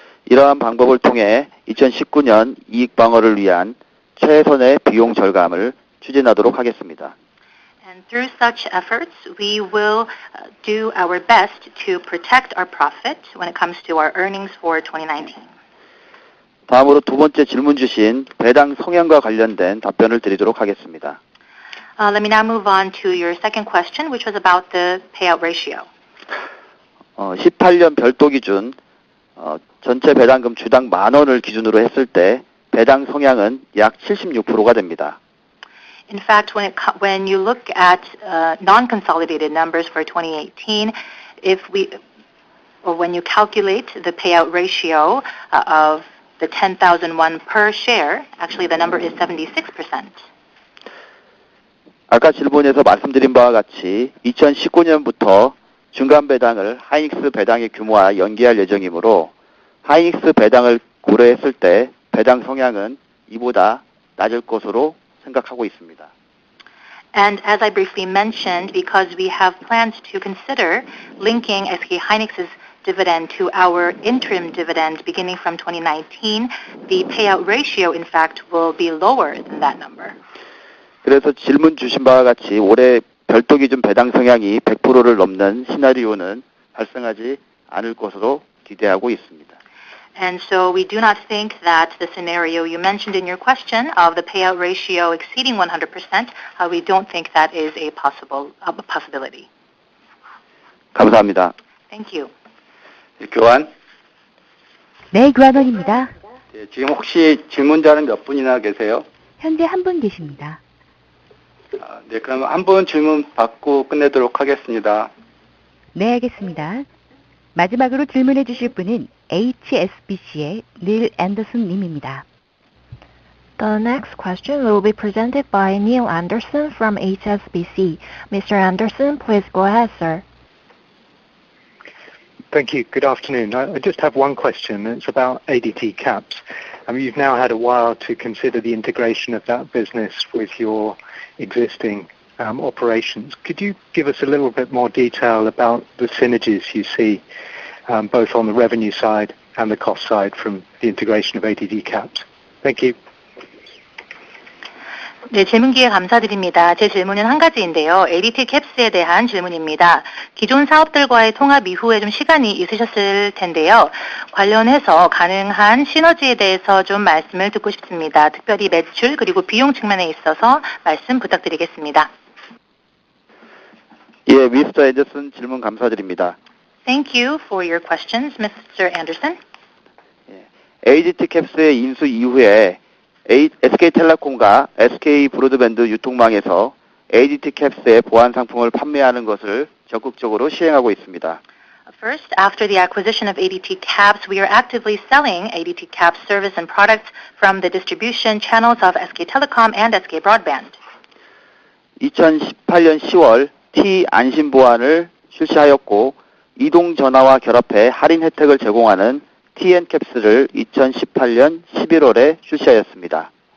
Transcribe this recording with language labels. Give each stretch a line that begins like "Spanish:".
Korean: 이러한 방법을 통해 2019년 이익 방어를 위한 최선의 비용 절감을 추진하도록 하겠습니다.
English: And through such efforts, we will do our best to protect our profit when it comes to our earnings for 2019.
Korean: 다음으로 두 번째 질문 주신 배당 성향과 관련된 답변을 드리도록 하겠습니다.
English: Let me now move on to your second question, which was about the payout ratio.
Korean: 18년 별도 기준 전체 배당금 주당 10,000원을 기준으로 했을 때 배당 성향은 약 76%가 됩니다.
English: In fact, when you look at non-consolidated numbers for 2018, when you calculate the payout ratio of the 10,000 won per share, actually the number is 76%.
Korean: 아까 질문에서 말씀드린 바와 같이 2019년부터 중간 배당을 하이닉스 배당의 규모와 연계할 예정이므로 하이닉스 배당을 고려했을 때 배당 성향은 이보다 낮을 것으로 생각하고 있습니다.
English: And as I briefly mentioned, because we have plans to consider linking SK hynix's dividend to our interim dividend beginning from 2019, the payout ratio, in fact, will be lower than that number.
Korean: 그래서 질문 주신 바와 같이 올해 별도 기준 배당 성향이 100%를 넘는 시나리오는 발생하지 않을 것으로 기대하고 있습니다.
English: And so we do not think that the scenario you mentioned in your question of the payout ratio exceeding 100%, we don't think that is a possibility.
Korean: 감사합니다.
English: Thank you.
Korean: 교환. 네, 교환원입니다. 지금 혹시 질문자는 몇 분이나 계세요? 현재 한 분 계십니다. 네, 그럼 한 분 질문 받고 끝내도록 하겠습니다. 네, 알겠습니다. 마지막으로 질문해 주실 분은 HSBC의 닐 앤더슨 님입니다.
English: The next question will be presented by Neil Anderson from HSBC. Mr. Anderson, please go ahead, sir. Thank you. Good afternoon. I just have one question. It's about ADT caps. You've now had a while to consider the integration of that business with your existing operations. Could you give us a little bit more detail about the synergies you see, both on the revenue side and the cost side from the integration of ADT caps? Thank you.
Korean: 네, 질문 기회 감사드립니다. 제 질문은 한 가지인데요. ADT 캡스에 대한 질문입니다. 기존 사업들과의 통합 이후에 좀 시간이 있으셨을 텐데요. 관련해서 가능한 시너지에 대해서 좀 말씀을 듣고 싶습니다. 특별히 매출 그리고 비용 측면에 있어서 말씀 부탁드리겠습니다. 예, 미스터 앤더슨 질문 감사드립니다.
English: Thank you for your questions, Mr. Anderson.
Korean: ADT 캡스의 인수 이후에 SK텔레콤과 SK 브로드밴드 유통망에서 ADT 캡스의 보안 상품을 판매하는 것을 적극적으로 시행하고 있습니다.
English: First, after the acquisition of ADT Caps, we are actively selling ADT Caps service and products from the distribution channels of SK Telecom and SK Broadband.
Korean: 2018년 10월 T 안심 보안을 출시하였고 이동 전화와 결합해 할인 혜택을 제공하는 TN 캡스를 2018년 11월에 출시하였습니다.